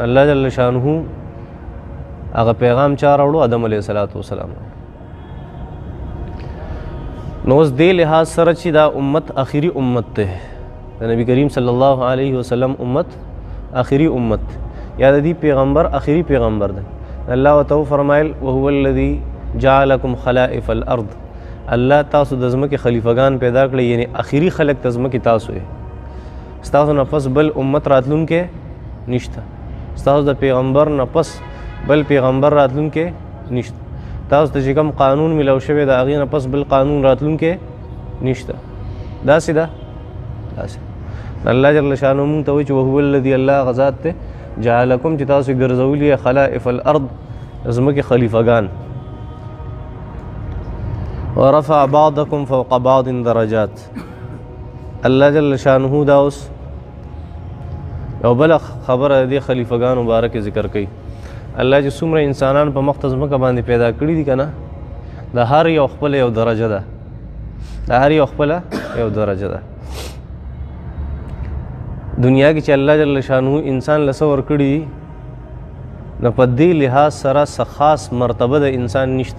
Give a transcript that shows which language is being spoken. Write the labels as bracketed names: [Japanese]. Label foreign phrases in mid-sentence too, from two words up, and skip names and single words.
[Pashto] الله [Arabic] جل شانه [Pashto] هغه پیغام چا راوړو؟ آدم [Arabic] علیه السلام. [Pashto] نو اوس دې لحاظ سره چې دا امت آخري امت ده د نبی کریم [Arabic] صلی الله علیه وسلم [Pashto] امت آخري امت یا د دې پیغمبر آخري پیغمبر ده. الله تعالی فرمایل [Arabic] وهو الذي جعلكم خلائف الارض [Pashto] الله تاسو د ځمکې خلیفګان پیدا کړی یعنی آخري خلق د ځمکې تاسو یې. ستاسو نه پس بل امت راتلونکې نشته. ستاسو د پیغمبر نه پس بل پیغمبر راتلونکې نشته. تاسو ته چې کوم قانون ملو شوی د هغې نه پس بل قانون راتلونکې نشته. داسې ده داسې الله [Arabic] جل شانه [Pashto] مونږ ته وایي چې [Arabic] وهو الذي [Pashto] الله غذات ته جعلکم چې تاسو ګرځولي [Arabic] خلائف الارض [Pashto] ځمکې خلیفګان [Arabic] ورفع بعضکم فوق بعض درجات. [Pashto] الله [Arabic] جل شانه [Pashto] دا اوس یو بله خبره د دې خلیفګانو باره کې ذکر کوي. الله چې څومره انسانان په مخ ته ځمکه باندې پیدا کړي دي که نه د هر یو خپله یو درجه ده. د هر یو خپله یو درجه ده. دنیا کې چې الله [Arabic] جل شانه [Pashto] انسان له څه ورکړي نو په دې لحاظ سره څه خاص مرتبه د انسان نشته.